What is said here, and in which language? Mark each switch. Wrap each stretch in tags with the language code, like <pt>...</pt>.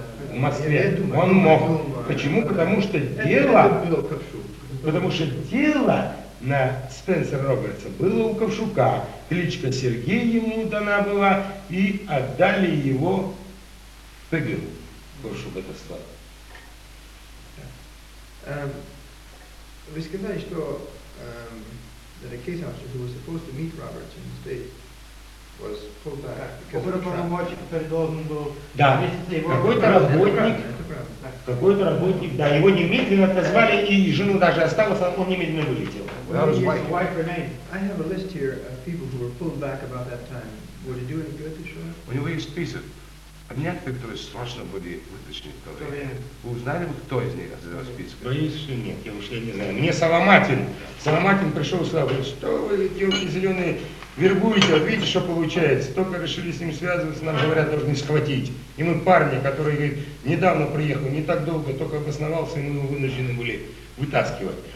<ru>В Москве. Он мог. Почему? Потому что дело на Спенсера Робертса было у Ковшука. Кличка Сергей ему дана была, и отдали его ПГУ. Ковшук это слово. Вы сказали, что</ru> <en>that a case officer who was supposed to meet Roberts in the state was pulled back because of the trap.</en> <ru>Да, какой-то разбойник, Какой-то работник, да, его немедленно отозвали, и жену даже осталось, он немедленно вылетел.</ru> <en>I have a list here of people who were pulled back about that time. Would it do any good to show up?</en> <ru>У него есть список. А некоторые, которые срочно были вытащены в то время. Вы узнали бы, кто из них из этого списка? Конечно, нет, я уже не знаю. Мне Соломатин. Соломатин пришел сюда, говорит, что вы, девушки зеленые, вербуете, вот видите, что получается. Только решили с ним связываться, нам говорят, должны схватить. И мы парня, который, говорит, недавно приехал, не так долго, только обосновался, и мы его вынуждены были вытаскивать.</ru>